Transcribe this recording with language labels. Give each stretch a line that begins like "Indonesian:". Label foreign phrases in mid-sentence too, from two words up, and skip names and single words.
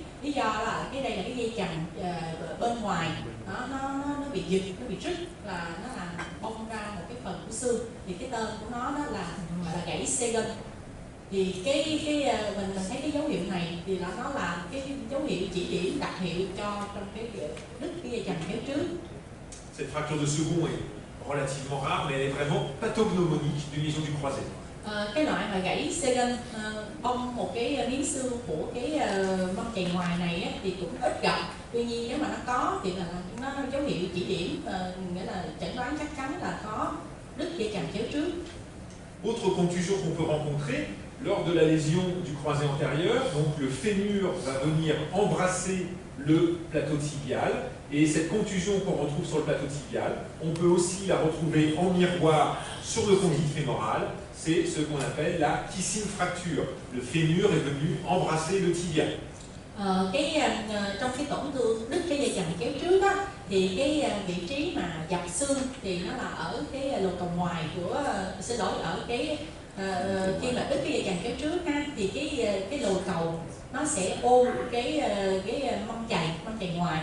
Vietnamese: Lý do là đây là cái dây chằng bên ngoài nó bị giật, nó bị rứt, là nó làm bong ra một cái phần của xương. Thì cái tên của nó là gãy Segan. Thì mình thấy cái dấu hiệu này thì nó là cái dấu hiệu chỉ điểm đặc hiệu cho trong cái đứt cái dây chằng chéo trước.
French: Cette fracture de second est relativement rare, mais elle est vraiment pathognomonique d'une lésion du croisé.
Vietnamese: Cái loại mà gãy Segan bong một cái miếng xương của cái mâm chày ngoài này thì cũng ít gặp. Tuy nhiên nếu mà nó có thì là nó dấu hiệu chỉ điểm, nghĩa là chẩn đoán chắc chắn là có đứt dây chằng chéo trước.
French: Autre contusion qu'on peut rencontrer lors de la lésion du croisé antérieur, donc le fémur va venir embrasser le plateau tibial, et cette contusion qu'on retrouve sur le plateau tibial, on peut aussi la retrouver en miroir sur le condyle fémoral. C'est ce qu'on appelle la
English: Kissing fracture.
French: Le fémur est venu embrasser le tibia.
Vietnamese: Trong cái tổn thương đứt cái dây chằng chéo trước đó, thì cái vị trí mà dập xương thì nó là ở cái lồ cầu ngoài của, ở cái khi mà đứt cái dây chằng chéo trước ha, thì cái lồ cầu nó sẽ ôm cái mâm chày ngoài.